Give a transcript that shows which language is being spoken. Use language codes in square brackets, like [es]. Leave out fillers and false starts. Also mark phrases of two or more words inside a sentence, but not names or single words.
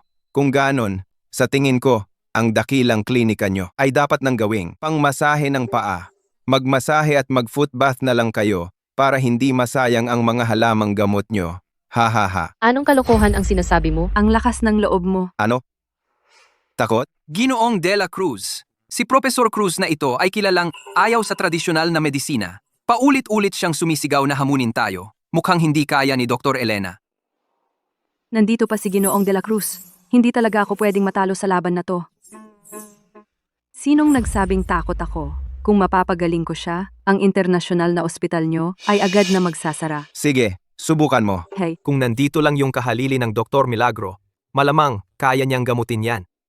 [tl] Kung ganon, sa tingin ko, ang dakilang klinika nyo ay dapat nang gawing pangmasahe ng paa. Magmasahe at mag-foot bath na lang kayo para hindi masayang ang mga halamang gamot nyo. Ha ha ha. Anong kalokohan ang sinasabi mo? Ang lakas ng loob mo. Ano? Takot? Ginoong de la Cruz, si Professor Cruz na ito ay kilalang ayaw sa tradisyonal na medisina. Paulit-ulit siyang sumisigaw na hamunin tayo. Mukhang hindi kaya ni Dr. Elena. Nandito pa si Ginoong de la Cruz. Hindi talaga ako pwedeng matalo sa laban na to. Sinong nagsabing takot ako? Kung mapapagaling ko siya, ang internasyonal na ospital nyo ay agad na magsasara. Sige, subukan mo. Hey, Kung nandito lang yung kahalili ng Dr. Milagro, malamang kaya niyang gamutin yan.